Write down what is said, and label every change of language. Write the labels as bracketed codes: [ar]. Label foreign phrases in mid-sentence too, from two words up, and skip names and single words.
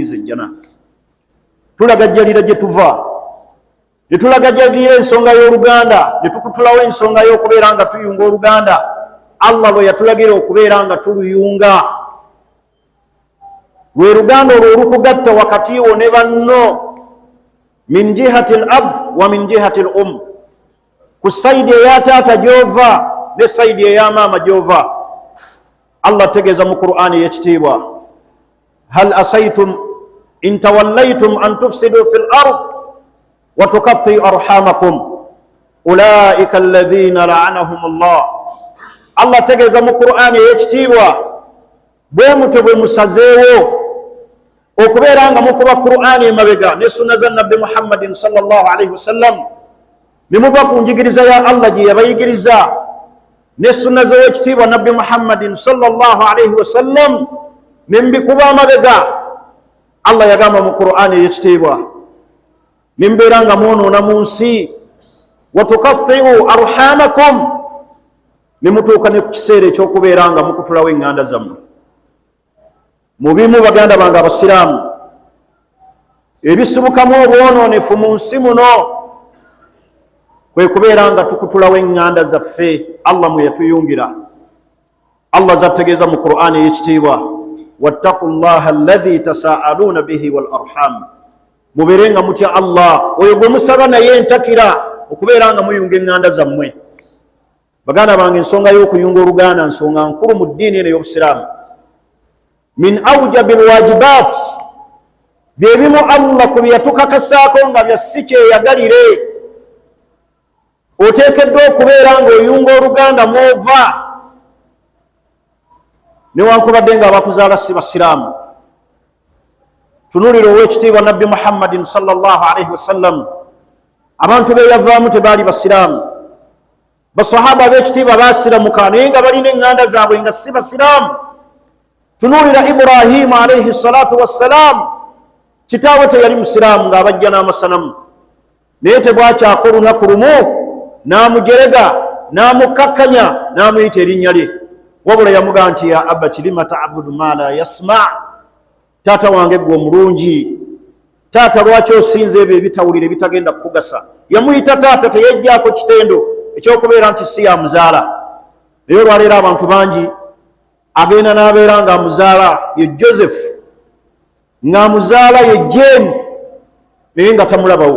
[lg] Allah atuyingize ejjana. Tulagajjalira gye tuva, netulagajagirira ensonga y'oluganda netukutulawo ensonga y'okubeera nga tuyunga oluganda Allah bwe yatulagira okubeera nga tuluyunga lwe luganda olwo olukugatta wakati wo ne banno [ar] من جهة الأب ومن جهة الأم [lg] ku saidi eya taata gy'ova ne saidi eya maama gy'ova. Allah tegeeza mu Qur'ani y'ekitiibwa [ar] هل عسيتم إن توليتم أن تفسدوا في الأرض وتقطعوا أرحامكم أولئك الذين لعنهم الله. [lg] Allah tegeeza mu Qur'ani y'ekitiibwa bwe mutwe bwe musazeewo okubeera nga mukuba Qur'ani emabega ne sunna za Nabbi Muhammadin [ar] صلى الله عليه وسلم [lg] ne muva ku njigiriza ya Allah gye yabayigiriza ne sunna z'owekitiibwa Nabbi Muhammadin [ar] صلى الله عليه وسلم [lg] ne mbikuba amabega. Allah yagamba mu Qur'ani y'ekitiibwa ne mbeera nga mwonoona mu nsi [ar] وتقطعوا أرحامكم [lg] ne mutuuka ne ku kiseera eky'okubeera nga mukutulawo eŋŋanda zammwe. Mu bimu baganda bange abasiraamu ebisibukamu obwonoonefu mu nsi muno kwe kubeera nga tukutulawo eŋŋanda zaffe Allah mwe yatuyungira. Allah zategeeza mu Qur'ani y'ekitiibwa [ar] واتقوا الله الذي تساءلون به والأرحام, [lg] mubeere nga mutya Allah oyo gwe musaba naye entakira okubeera nga muyunga eŋŋanda zammwe. Baganda bange ensonga y'okuyunga oluganda nsonga nkulu mu ddiini eno y'obusiraamu. [ar] من أوجب الواجبات, [lg] byebimu Allah ku byeyatukakasaako nga bya si kyeyagalire. Oteekeddwa okubeera ng'oyunga oluganda mw'ova newankubadde nga abakuzaala si basiraamu. Tunuulira ow'ekitiibwa Nabbi Muhammadin [ar] صلى الله عليه وسلم, [lg] abantu be yavaamu tebaali basiraamu. Basahaba b'ekitiibwa baasiramuka naye nga balina eŋŋanda zaabwe nga si basiraamu. Tunuulira Ibrahim [ar] عليه الصلاة والسلام, [lg] kitaawe teyali musiraamu ng'abajja n'amasanamu, naye tebwakyako olunaku lumu n'amujerega n'amukkakkanya n'amuyita erinnya lye, wabula yamugamba nti [ar] يا أبت لم تعبد ما لا يسمع, [lg] taata wange gwe omulungi, taata lwaki osinza ebyo ebitawulira ebitagenda kukugasa. Yamuyita taata, teyejjaako kitendo ekyokubeera nti si yamuzaala. Naye olwaleero abantu bangi agenda n'abeera ng'amuzaala ye Joseph, ng'amuzaala ye Jane, naye nga tamulabawo.